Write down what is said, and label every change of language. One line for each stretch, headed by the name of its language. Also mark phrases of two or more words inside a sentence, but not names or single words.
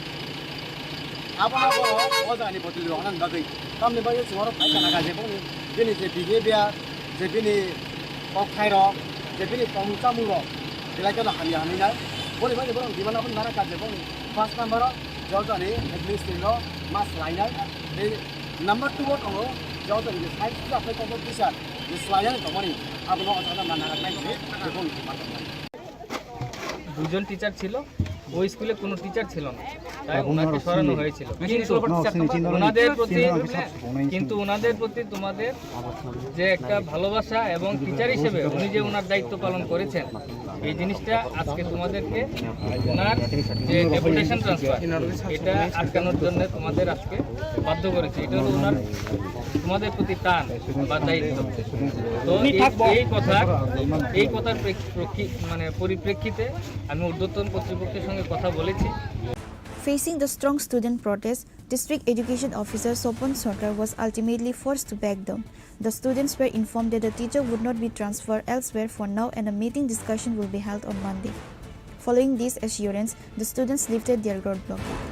Bodo: बर' अजानि बदलि दंनान बागै तामनि बागै जोङो फायखाना गाजेबो बिनि जे बिहेवियार जे बिनि अखायर जे बिनि तंचामुर बिलाइखौ हानि हानिनाय बोरै बायदि बर' डिमान्ड आपन नारा गाजेबो
English: first number
Bodo: जजानि एडमिनिस्ट्रेटिव मास लायनाय बे नम्बर 2 दङ जजानि साइन्स जाफाय कम्पिटिशन जे स्लायनाय दङनि आपन अजाना नाराखनाय बेखौ
Bangla: দুজন টিচার ছিল ওই স্কুলে কোনো টিচার ছিল না তাই ওনাকে সরানো হয়েছিল কিন্তু ওনাদের প্রতি তোমাদের যে একটা ভালোবাসা এবং টিচার হিসেবে উনি যে ওনার দায়িত্ব পালন করেছেন এই জিনিসটা আজকে তোমাদেরকে ওনার যে
English: deputation transfer
Bangla: এটা আটকানোর জন্য তোমাদের আজকে বাধ্য করেছে এটা হলো ওনার তোমাদের প্রতি টান বা দায়িত্ব তো এই কথার মানে পরিপ্রেক্ষিতে আমি ঊর্ধ্বতন কর্তৃপক্ষের সঙ্গে কথা বলেছি।
English: Facing the strong student protest, District Education Officer Sopon Sarkar was ultimately forced to back down. The students were informed that the teacher would not be transferred elsewhere for now and a meeting discussion will be held on Monday. Following this assurance, the students lifted their roadblock.